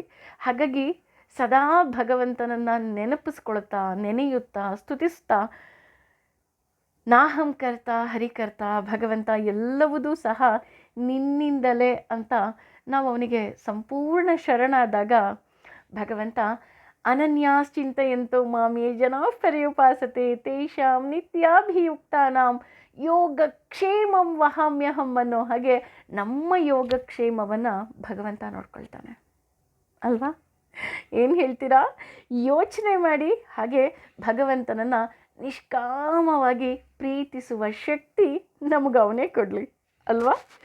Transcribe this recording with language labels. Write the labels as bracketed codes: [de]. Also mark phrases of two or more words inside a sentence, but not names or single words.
[kn] ಹಾಗಾಗಿ ಸದಾ ಭಗವಂತನನ್ನು ನೆನಪಿಸ್ಕೊಳ್ತಾ, ನೆನೆಯುತ್ತಾ, ಸ್ತುತಿಸ್ತಾ, [sa] ನಾಹಂ ಕರ್ತ [kn] ಹರಿಕರ್ತ, ಭಗವಂತ ಎಲ್ಲವುದೂ ಸಹ ನಿನ್ನಿಂದಲೇ ಅಂತ ನಾವು ಅವನಿಗೆ ಸಂಪೂರ್ಣ ಶರಣಾದಾಗ ಭಗವಂತ [sa] ಅನನ್ಯಾಶ್ಚಿಂತಯಂತೋ ಮಾಂ ಯೇ ಜನಾಃ ಪರ್ಯುಪಾಸತೆ ತೇಷಾಂ ನಿತ್ಯಾಭಿಯುಕ್ತಾನಾಂ ಯೋಗಕ್ಷೇಮಂ ವಹಾಮ್ಯಹಂ [kn] ಅನ್ನೋ ಹಾಗೆ ನಮ್ಮ ಯೋಗಕ್ಷೇಮವನ್ನು ಭಗವಂತ ನೋಡ್ಕೊಳ್ತಾನೆ ಅಲ್ವಾ? ಏನು ಹೇಳ್ತೀರಾ? ಯೋಚನೆ ಮಾಡಿ. ಹಾಗೆ ಭಗವಂತನನ್ನು ನಿಷ್ಕಾಮವಾಗಿ ಪ್ರೀತಿಸುವ ಶಕ್ತಿ ನಮಗೆ ಅವನೇ ಕೊಡಲಿ ಅಲ್ವಾ?